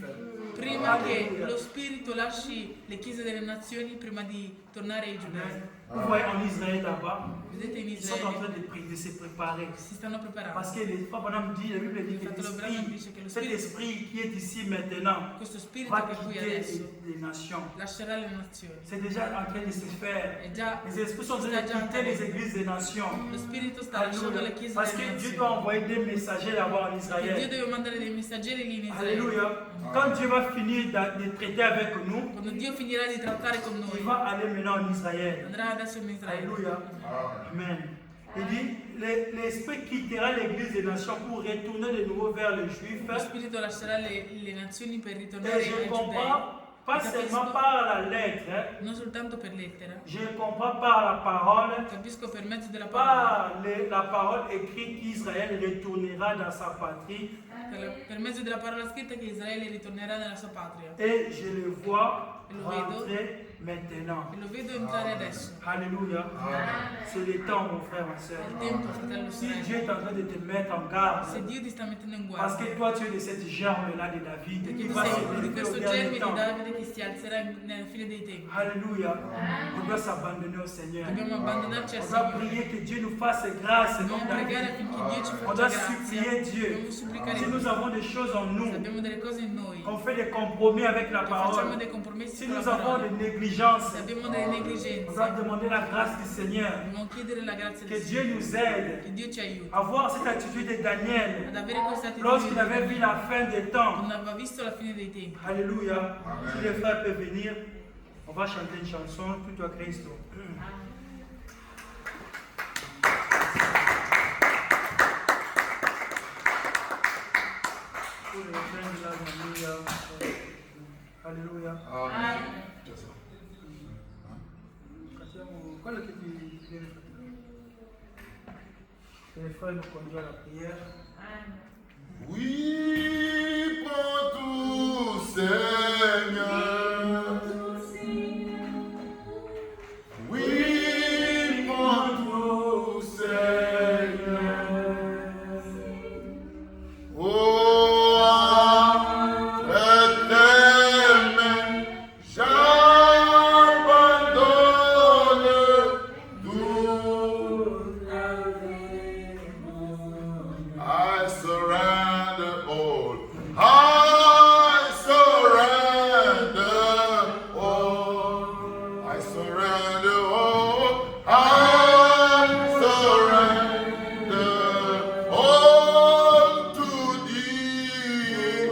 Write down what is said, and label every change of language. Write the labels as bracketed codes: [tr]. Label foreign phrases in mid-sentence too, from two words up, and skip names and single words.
[it] prima che lo spirito lasci le chiese delle nazioni, prima di tornare ai giudei. [fr] Vous voyez en Israël là-bas, [it] Vedete in [fr] ils sont en train [it] Israele [fr] de se préparer. [it] si stanno preparando. [fr] Parce que les Frère Branham dit, la Bible dit que [it] Fratello Branham dice che lo [fr] cet [it] spirito, [fr] esprit qui est ici maintenant [it] questo spirito [fr] va [it] che è qui [fr] quitter [it] adesso [fr] les nations. [it] lascerà le nazioni. [fr] C'est déjà en train de se faire. [it] È già, [fr] Les esprits sont en train de quitter les églises des nations. [it] lo spirito sta lasciando [fr] Alléluia. [it] le chiese [fr] Parce [it] delle [fr] que Dieu [it] nazioni. [fr] doit envoyer des messagers là-bas en [it] E Dio [fr] Israël. [it] deve mandare dei messaggeri lì in Israele. [fr] Alléluia. Quand Dieu va finir de traiter avec nous, [it] Quando Dio finirà di trattare con [fr] il [it] noi, [fr] va aller maintenant en Israël. [it] andrà adesso in Israele. [fr] Alléluia. Amen. Il dit, l'esprit quittera l'église des nations pour retourner de nouveau vers les Juifs. [it] Lo spirito lascerà le nazioni per [fr] Et [it] ritornare [fr] je [it] ai giudei. [fr] comprends, pas seulement par la lettre, [it] Non soltanto per lettera, [fr] je comprends par la parole, [it] capisco per mezzo della parola, [fr] par la parole écrite qu'Israël retournera dans sa patrie. [it] per mezzo della parola scritta che Israele ritornerà nella sua patria. [fr] Et je le vois [it] Et lo vedo. [fr] rentrer maintenant. [it] E lo vedo entrare adesso. [fr] Alléluia. C'est le temps, mon frère, ma soeur. [it] È il tempo, fratello, [fr] Si [it] sorella. [fr] Dieu est en train de te mettre en garde, [it] Se Dio ti sta mettendo in [fr] parce [it] guardia, [fr] que toi tu es de cette germe-là de David [it] perché [fr] qui [it] tu [fr] va se [it] sei di [fr] lever [it] questo [fr] au [it] germe [fr] dernier [it] di [fr] temps. [it] Davide che si alzerà nella fine dei tempi. [fr] Alléluia. On doit s'abandonner au Seigneur. [it] Dobbiamo abbandonarci al [fr] On doit [it] Signore. [fr] prier que Dieu nous fasse grâce. [it] Dobbiamo [fr] comme [it] pregare [fr] David. [it] affinché Dio ci [fr] On [it] faccia [fr] doit [it] grazia. [fr] supplier Dieu. [it] Dobbiamo supplicare [fr] Si [it] Dio. [fr] nous avons des choses en nous, [it] Se abbiamo delle cose in noi, [fr] qu'on fait des compromis avec la [it] che facciamo [fr] parole, [it] dei compromessi [fr] Si [it] con la [fr] nous avons [it] parola. [fr] des négligences, [it] Se abbiamo delle [fr] on [it] negligenze, [fr] doit demander la grâce du Seigneur. [it] dobbiamo chiedere la grazia [fr] Que [it] del [fr] Dieu [it] Signore, [fr] nous aide [it] che Dio ci aiuti [fr] à avoir cette attitude de [it] ad [fr] Daniel [it] avere questa [fr] lorsqu'il avait [it] attitudine [fr] vu la fin des temps. [it] quando aveva visto la fine dei tempi. [fr] Alléluia. Amen. Si les frères peuvent venir, on va chanter une chanson, [it] Tutto a Cristo. [fr] Pour les frères de la famille, Alléluia. Amen. [it] Quello che ti viene fatto. [fr] Que les frères nous conduisent à la prière. Oui, prends tout, Seigneur. Oui, prends tout, Seigneur. Oh, entre tes mains, j'abandonne tout. [en] I surrender all. I surrender all. I surrender all. I surrender all to thee.